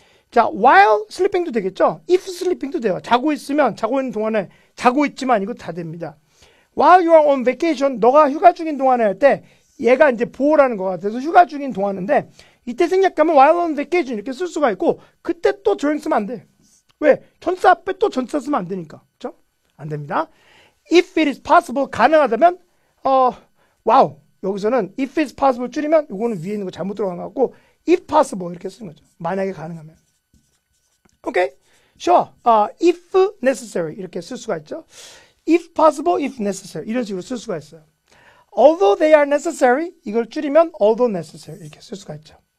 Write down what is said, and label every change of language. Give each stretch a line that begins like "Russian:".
Korean: 자,
English: while sleeping
Korean: 도 되겠죠?
English: if sleeping
Korean: 도 돼요. 자고 있으면 자고 있는 동안에 자고 있지만 이거 다 됩니다.
English: While you are on vacation,
Korean: 너가 휴가 중인 동안에 할 때 얘가 이제 보호라는 것 같아서 휴가 중인 동안인데 이때 생략하면
English: while on vacation
Korean: 이렇게 쓸 수가 있고 그때 또 during 쓰면 안 돼. 왜? 전사 앞에 또 전사 쓰면 안 되니까. 그렇죠? 안 됩니다.
English: If it is possible,
Korean: 가능하다면 와우. 여기서는
English: if it is possible
Korean: 줄이면 이거는 위에 있는 거 잘못 들어간 것 같고
English: if possible
Korean: 이렇게 쓰는 거죠. 만약에 가능하면. 오케이? Sure.
English: If necessary
Korean: 이렇게 쓸 수가 있죠.
English: If possible, if necessary
Korean: 이런 식으로 쓸 수가 있어요.
English: Although they are necessary
Korean: 이걸 줄이면
English: although necessary
Korean: 이렇게 쓸 수가 있죠.